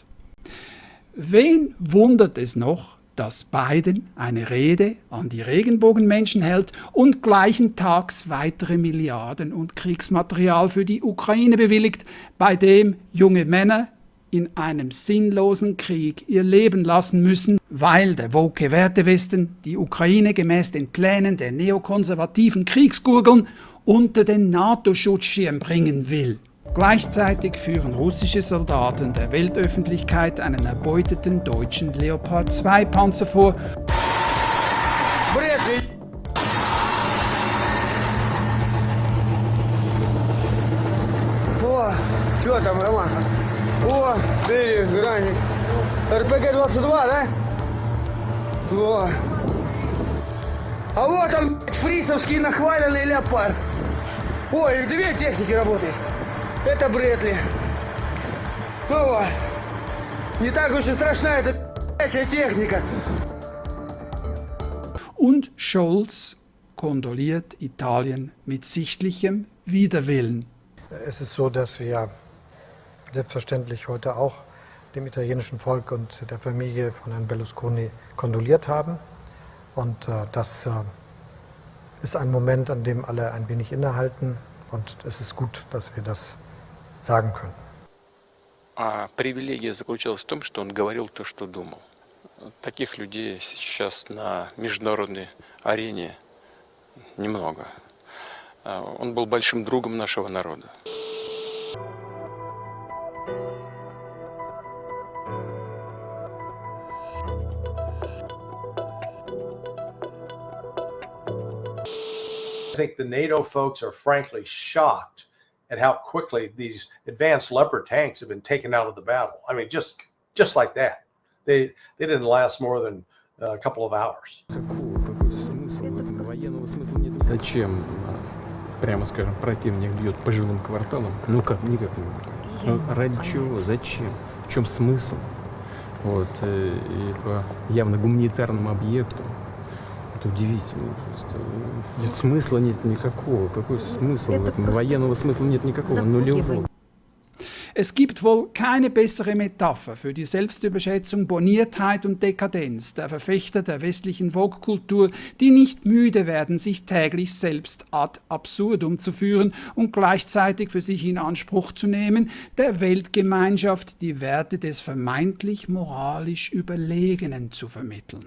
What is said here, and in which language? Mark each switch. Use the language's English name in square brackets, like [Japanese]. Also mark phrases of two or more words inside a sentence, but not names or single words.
[German] Wen wundert es noch, dass Biden eine Rede an die Regenbogenmenschen hält und gleichen Tags weitere Milliarden und Kriegsmaterial für die Ukraine bewilligt, bei dem junge Männer in einem sinnlosen Krieg ihr Leben lassen müssen, weil der woke Wertewesten die Ukraine gemäß den Plänen der neokonservativen Kriegsgurgeln unter den NATO-Schutzschirm bringen will. Gleichzeitig führen russische Soldaten der Weltöffentlichkeit einen erbeuteten deutschen Leopard 2 Panzer vor. [Russian] О, что там, Роман? О, ты, граник. РПГ-22, да? О. А вот он, фрисовский нахваленный Леопард. Ой, их две техники работают. Это Брэдли. Ну вот. Не так уж и страшна эта техника. [German] Und Scholz kondoliert Italien mit sichtlichem Widerwillen. Es ist so, dass wir selbstverständlich heute auch dem italienischen Volk und der Familie von Herrn Berlusconi kondoliert haben. Und das ist ein Moment, an dem alle ein wenig innehalten. Und es ist gut, dass wir das sagen können. [Russian] А привилегия заключалась в том, что он говорил то, что думал. Таких людей сейчас на международной арене немного. Он был большим другом нашего народа. [English] I think the NATO folks are frankly shocked at how quickly these advanced Leopard tanks have been taken out of the battle. I mean, just like that. They didn't last more than a couple of hours. [Russian] Какой смысл в этом? Военного смысла нет. Зачем, прямо скажем, противник бьет по жилым кварталам? Ну как, никак не. Ну, ради чего? Зачем? В чем смысл? вот, и по явно гуманитарному объекту. Это удивительно просто. Смысла нет никакого. Какой смысл в этом? Военного смысла нет никакого, нулевого. [German] Es gibt wohl keine bessere Metapher für die Selbstüberschätzung, Borniertheit und Dekadenz der Verfechter der westlichen Vogue-Kultur, die nicht müde werden, sich täglich selbst [Latin] ad absurdum [German] zu führen und gleichzeitig für sich in Anspruch zu nehmen, der Weltgemeinschaft die Werte des vermeintlich moralisch Überlegenen zu vermitteln.